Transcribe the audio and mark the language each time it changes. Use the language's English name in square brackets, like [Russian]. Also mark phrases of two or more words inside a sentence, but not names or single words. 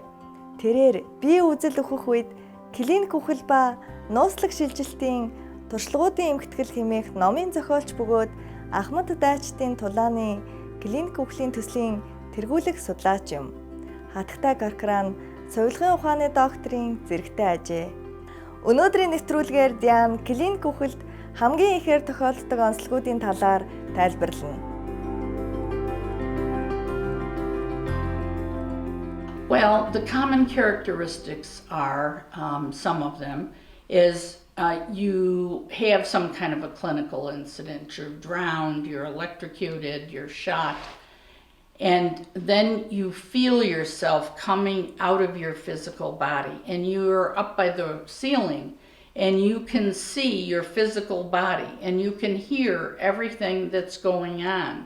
[Mongolian] Тэрээр бие үзэл өгөх үед клиник үхэл ба нууцлаг шилжилтийн туршлагуудын эмхтгэл хэмээх номын зохиолч бөгөөд Ахмад Дайчдын тулааны клиник үхлийн төслийн тэргүүлэх судлаач юм. Хатагтай Corcoran сувилгын ухааны докторийн зэрэгтэй ажээ. Өнөөдрийн нэвтрүүлгээр Diane клиник үхэлд хамгийн ихээр тохиолддог онцлогуудын талаар тайлбарлана. [English] Well, the common characteristics are, some of them, is you have some kind of a clinical incident. You're drowned, you're electrocuted, you're shot, and then you feel yourself coming out of your physical body, and you're up by the ceiling, and you can see your physical body, and you can hear everything that's going on.